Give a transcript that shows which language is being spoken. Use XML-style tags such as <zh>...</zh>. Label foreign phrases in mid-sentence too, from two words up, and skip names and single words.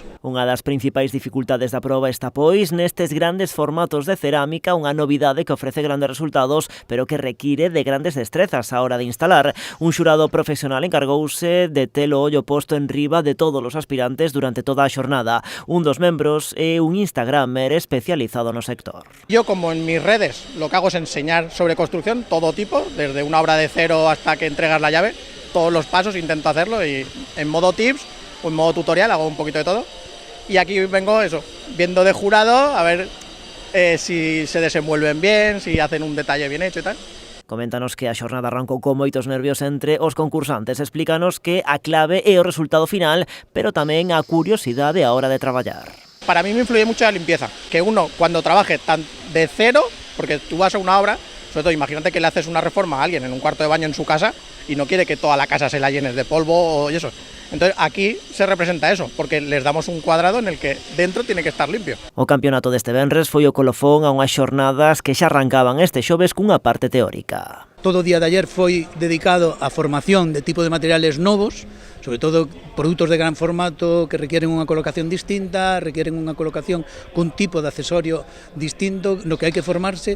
<gl>Unha das principais dificultades da proba está pois nestes grandes formatos de cerámica, unha novidade que ofrece grandes resultados, pero que require de grandes destrezas a hora de instalar. Un xurado profesional encargouse de ter o ollo posto en riba de todos os aspirantes durante toda a xornada. Un dos membros é un instagramer especializado no sector.</gl> <es>Yo, como en mis redes, lo que hago es enseñar sobre construcción, todo tipo, desde una obra de cero hasta que entregas la llave, todos los pasos intento hacerlo, y en modo tips o en modo tutorial hago un poquito de todo. Y aquí vengo eso, viendo de jurado, a ver si se desenvuelven bien, si hacen un detalle bien hecho y tal.</es> <gl>Coméntanos que a xornada arrancou con moitos nervios entre os concursantes. Explícanos que a clave é o resultado final, pero tamén a curiosidade a hora de traballar.</gl> <es>Para mí me influye mucho la limpieza, que uno cuando trabaje tan de cero, porque tú vas a una obra, sobre todo imagínate que le haces una reforma a alguien en un cuarto de baño en su casa y no quiere que toda la casa se la llenes de polvo y eso. Entonces aquí se representa eso, porque les damos un cuadrado en el que dentro tiene que estar limpio.</es> <gl>O campeonato deste venres foi o colofón a unhas xornadas que xa arrancaban este xoves cunha parte teórica. Todo o día de ayer foi dedicado á formación de tipo de materiales novos, sobre todo produtos de gran formato que requieren unha colocación distinta, requieren unha colocación cun tipo de accesorio distinto, no que hai que formarse.</gl>